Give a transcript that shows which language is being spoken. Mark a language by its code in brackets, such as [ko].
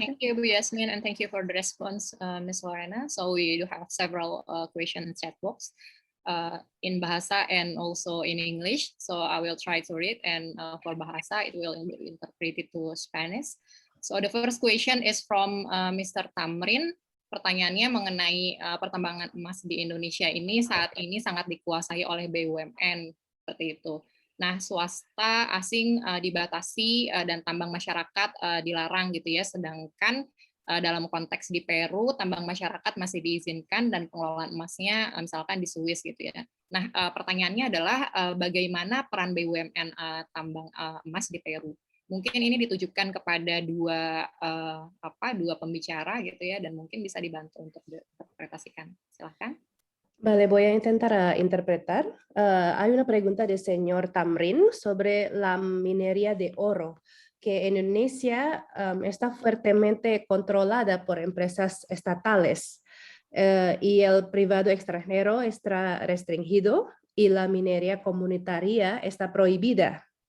[en] Thank you, Bu Yasmin, and thank you for the response, Ms. Lorena. So we do have several questions in chat box in Bahasa and also in English. So I will try to read, and for Bahasa, it will be interpreted to Spanish. So the first question is from Mr. Tamrin. [id] Pertanyaannya mengenai pertambangan emas di Indonesia ini saat ini sangat dikuasai oleh BUMN, seperti itu. Nah, swasta asing dibatasi dan tambang masyarakat dilarang gitu ya, sedangkan dalam konteks di Peru tambang masyarakat masih diizinkan dan pengelolaan emasnya misalkan di Swiss gitu ya. Nah, pertanyaannya adalah bagaimana peran BUMN tambang emas di Peru? Mungkin ini ditujukan kepada dua pembicara gitu ya, dan mungkin bisa dibantu untuk diinterpretasikan. Silahkan. [es] Vale, voy a intentar interpretar. Hay una pregunta del señor Tamrin sobre la minería de oro, que en Indonesia está fuertemente controlada por empresas estatales y el privado extranjero está restringido y la minería comunitaria está prohibida.